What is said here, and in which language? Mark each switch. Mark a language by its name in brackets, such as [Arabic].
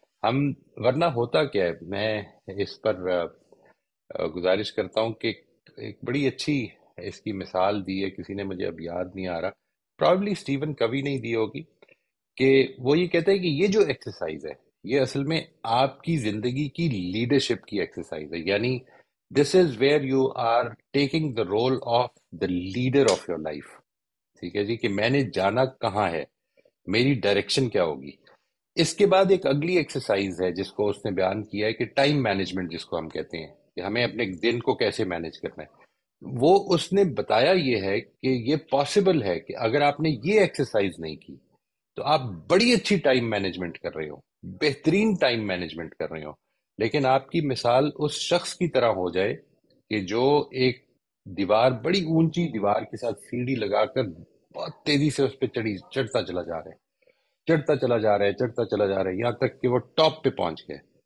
[Urdu] ہم ورنہ ہوتا کیا ہے، میں اس پر گزارش کرتا ہوں کہ ایک بڑی اچھی اس کی مثال دی ہے کسی نے، مجھے اب یاد نہیں آ رہا، پرابلی اسٹیون کوی نے دی ہوگی، کہ وہ یہ کہتا ہے کہ یہ جو ایکسرسائز ہے یہ اصل میں آپ کی زندگی کی لیڈرشپ کی ایکسرسائز ہے. [English] یعنی this is where you are taking the role of the leader of your life. [Urdu] ٹھیک ہے جی، کہ میں نے جانا کہاں ہے، میری ڈائریکشن کیا ہوگی. اس کے بعد ایک اگلی ایکسرسائز ہے جس کو اس نے بیان کیا ہے کہ ٹائم مینجمنٹ جس کو ہم کہتے ہیں، کہ ہمیں اپنے دن کو کیسے مینج کرنا ہے. وہ اس نے بتایا یہ ہے کہ یہ پاسبل ہے کہ اگر آپ نے یہ ایکسرسائز نہیں کی تو آپ بڑی اچھی ٹائم مینجمنٹ کر رہے ہو، بہترین ٹائم مینجمنٹ کر رہے ہو، لیکن آپ کی مثال اس شخص کی طرح ہو جائے کہ جو ایک بڑی اونچی دیوار کے ساتھ سیڑھی لگا کر بہت تیزی سے اس پہ چڑھتا چلا جا رہا ہے، چڑھتا چلا جا رہا ہے، چڑھتا چلا جا رہا ہے، یہاں تک کہ وہ ٹاپ پہ پہنچ گئے.